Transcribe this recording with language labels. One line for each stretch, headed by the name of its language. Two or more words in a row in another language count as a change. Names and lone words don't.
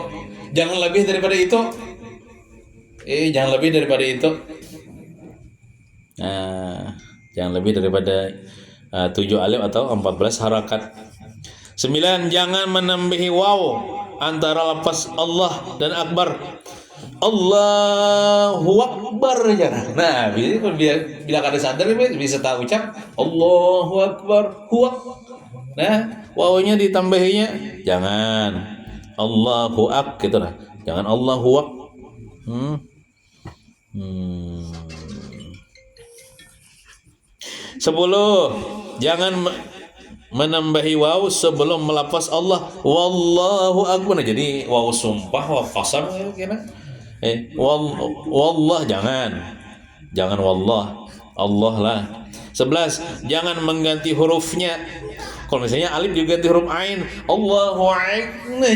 Indonesian: Jangan lebih daripada itu. Jangan lebih daripada itu. Jangan lebih daripada 7 alif atau 14 harakat. 9. Jangan menambahi waw antara lafaz Allah dan akbar.
Arabic: الله أكبر
Indonesian: jangan. Nah, bila kada sadar bisa tahu ucap
Arabic: الله أكبر,
Indonesian: huwa. Nah, wawnya ditambahinya jangan
Arabic: الله أك
Indonesian: gitu lah. Jangan
Arabic: الله أك.
Indonesian: 10. Jangan menambahi waw sebelum melafaz Allah
Arabic: والله أكبر.
Indonesian: Jadi waw sumpah,
Arabic: واو قسم
Indonesian: kira. Wallah jangan wallah, Allah lah. 11. Jangan mengganti hurufnya. Kalau misalnya alif diganti huruf ain,
Arabic: الله أكبر.